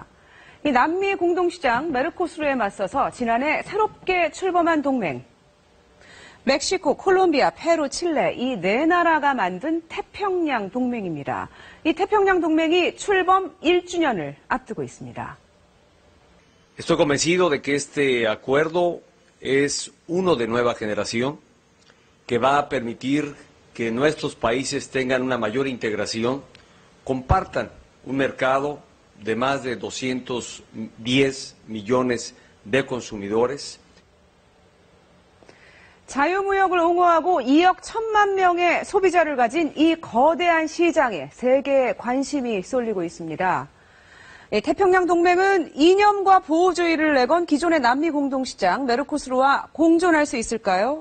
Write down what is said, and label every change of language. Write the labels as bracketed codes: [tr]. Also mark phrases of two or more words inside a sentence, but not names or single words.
[ko] 이 남미 공동시장 메르코스루에 맞서서 지난해 새롭게 출범한 동맹. 멕시코, 콜롬비아, 페루, 칠레 이 네 나라가 만든 태평양 동맹입니다. 이 태평양 동맹이 출범 1주년을 앞두고 있습니다. [es] Estoy convencido de que este acuerdo es uno de nueva generación que va a permitir que nuestros países tengan una mayor integración, compartan un mercado de más de 210 millones de consumidores. [ko] 자유무역을 옹호하고 2억 1천만 명의 소비자를 가진 이 거대한 시장에 세계의 관심이 쏠리고 있습니다. 태평양 동맹은 이념과 보호주의를 내건 기존의 남미 공동시장 메르코스루와 공존할 수 있을까요?